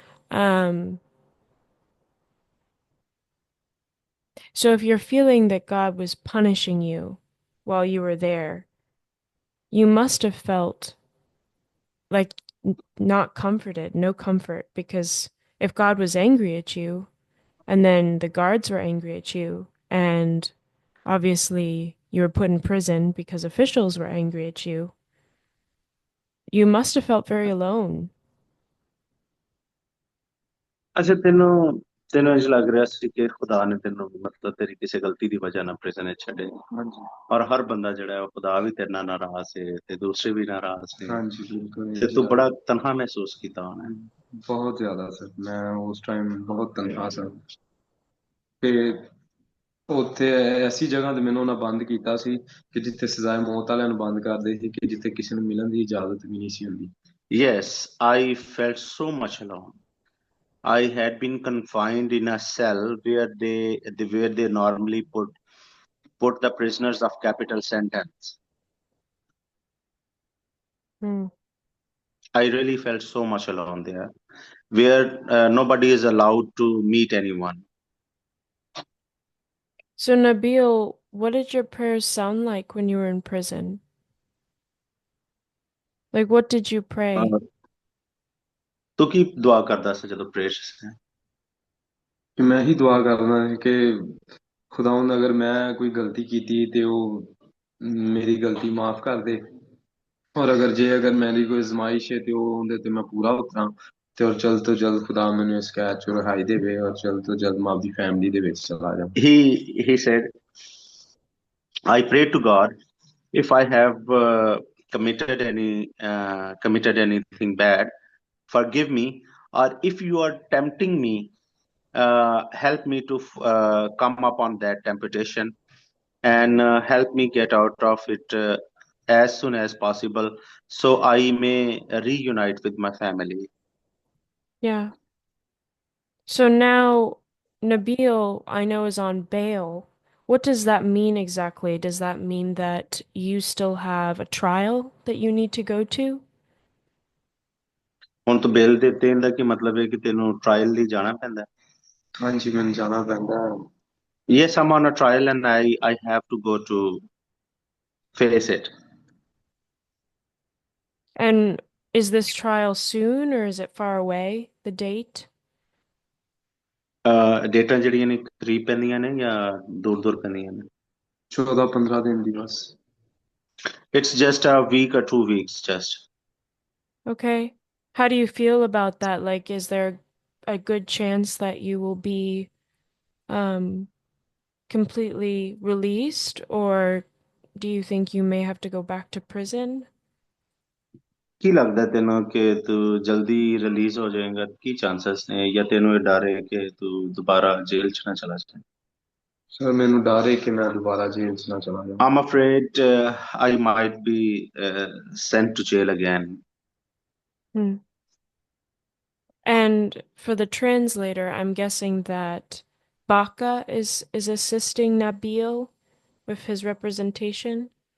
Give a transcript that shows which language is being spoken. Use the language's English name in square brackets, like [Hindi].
[English] Um, so if you're feeling that God was punishing you while you were there, you must have felt like not comforted, no comfort, because if God was angry at you, and then the guards were angry at you, and obviously you were put in prison because officials were angry at you, you must have felt very alone. [Punjabi] ਅੱਛਾ ਤੈਨੂੰ ਤੈਨੂੰ ਇੰਝ ਲੱਗ ਰਿਹਾ ਸੀ ਕਿ ਖੁਦਾ ਨੇ ਤੈਨੂੰ ਮਤਲਬ ਤੇਰੀ ਕਿਸੇ ਗਲਤੀ ਦੀ ਵਜ੍ਹਾ ਨਾਲ ਪ੍ਰਿਜ਼ਨ ਵਿੱਚ ਛੱਡੇ ਹਾਂਜੀ ਔਰ ਹਰ ਬੰਦਾ ਜਿਹੜਾ ਹੈ ਉਹ ਖੁਦਾ ਵੀ ਤੇਰੇ ਨਾਲ ਨਾਰਾਜ਼ ਹੈ ਤੇ ਦੂਸਰੇ ਵੀ ਨਾਰਾਜ਼ ਨੇ ਹਾਂਜੀ ਬਿਲਕੁਲ ਤੇ ਇੰਝ ਤੂੰ ਲੱਗ ਬੜਾ ਤਨਹਾ ਮਹਿਸੂਸ ਕੀਤਾ ਹੋਣਾ ਬਹੁਤ ਜ਼ਿਆਦਾ ਸਰ ਮੈਂ ਉਸ ਟਾਈਮ ਬਹੁਤ ਤਨਖਾਹ ਸਾਂ ਤੇ ਉੱਥੇ ਐਸੀ ਜਗ੍ਹਾ ਤੇ ਮੈਨੂੰ ਉਹਨਾਂ ਬੰਦ ਕੀਤਾ ਸੀ ਕਿ ਜਿੱਥੇ ਸਜ਼ਾਏ ਮੌਤ ਵਾਲਿਆਂ ਨੂੰ ਬੰਦ ਕਰਦੇ ਸੀ ਕਿ ਜਿੱਥੇ ਕਿਸੇ ਨੂੰ ਮਿਲਣ ਦੀ ਇਜਾਜ਼ਤ ਵੀ ਨਹੀਂ ਸੀ ਹੁੰਦੀ [English] Yes, I felt so much alone. I had been confined in a cell where they normally put the prisoners of capital sentence. Hmm. I really felt so much alone there, where nobody is allowed to meet anyone. So, Nabil, what did your prayers sound like when you were in prison? Like, what did you pray? [Punjabi] Uh, ਤੂੰ ਕੀ ਦੁਆ ਕਰਦਾ ਸੀ ਜਦੋਂ prayer ਸੀ ਕਿ ਮੈਂ ਹੀ ਦੁਆ ਕਰਦਾ ਕਿ ਖੁਦਾਵੰਦ ਅਗਰ ਮੈਂ ਕੋਈ ਗਲਤੀ ਕੀਤੀ ਤੇ ਉਹ ਮੇਰੀ ਗਲਤੀ ਮਾਫ ਕਰ ਦੇ ਔਰ ਅਗਰ ਮੇਰੀ ਕੋਈ ਅਜ਼ਮਾਇਸ਼ ਹੈ ਤੇ ਉਹ ਉਹਦੇ ਤੇ ਮੈਂ ਪੂਰਾ ਉਤਰਾਂ ਤੇ ਔਰ ਜਲਦ ਤੋਂ ਜਲਦ ਖੁਦਾ ਮੈਨੂੰ ਇਸ ਕੈਦ ਚੋਂ ਰਿਹਾਈ ਦੇਵੇ ਔਰ ਜਲਦ ਤੋਂ ਜਲਦ ਮੈਂ ਆਪਦੀ ਫੈਮਿਲੀ ਦੇ ਵਿੱਚ ਚਲਾ ਜਾਵਾਂ [English] he said, I pray to God, if I have committed anything bad, forgive me, or if you are tempting me, help me to come upon that temptation and help me get out of it as soon as possible so I may reunite with my family. Yeah. So now Nabeel, I know, is on bail. What does that mean exactly? Does that mean that you still have a trial that you need to go to? [Punjabi] ਹੁਣ ਤੂੰ ਬੇਲ ਦੇ ਦੇਣ ਦਾ ਕੀ ਮਤਲਬ ਹੈ ਕਿ ਤੈਨੂੰ trial ਲਈ ਜਾਣਾ ਪੈਂਦਾ ਹੈ? ਹਾਂਜੀ ਮੈਨੂੰ ਜਾਣਾ ਪੈਂਦਾ ਹੈ। [English] Yes, I'm on a trial and I have to go to face it. And is this trial soon or is it far away, the date? [Punjabi] ਡੇਟਾਂ ਜਿਹੜੀਆਂ ਨੇ ਕਰੀਬ ਪੈਂਦੀਆਂ ਨੇ ਜਾਂ ਦੂਰ ਦੂਰ ਪੈਂਦੀਆਂ ਨੇ? 14-15 ਦਿਨ ਦੀ ਬਸ। [English] It's just a week or 2 weeks just. Okay. How do you feel about that? Like, is there a good chance that you will be um completely released, or do you think you may have to go back to prison? [Punjabi] ਕੀ ਲੱਗਦਾ ਤੈਨੂੰ ਕਿ ਤੂੰ ਜਲਦੀ release ਹੋ ਜਾਏਗਾ? ਕੀ chances ਨੇ, ਜਾਂ ਤੈਨੂੰ ਇਹ ਡਰ ਹੈ ਕਿ ਤੂੰ ਦੁਬਾਰਾ ਜੇਲ੍ਹ 'ਚ ਨਾ ਚਲਾ ਜਾਏ? ਸਰ ਮੈਨੂੰ ਡਰ ਹੈ ਕਿ ਮੈਂ ਦੁਬਾਰਾ ਜੇਲ੍ਹ 'ਚ ਨਾ ਚਲਾ ਜਾਵਾਂ। [English] I'm afraid I might be sent to jail again. Hmm. And for the translator, I'm guessing that Baka is assisting Nabil with his representation.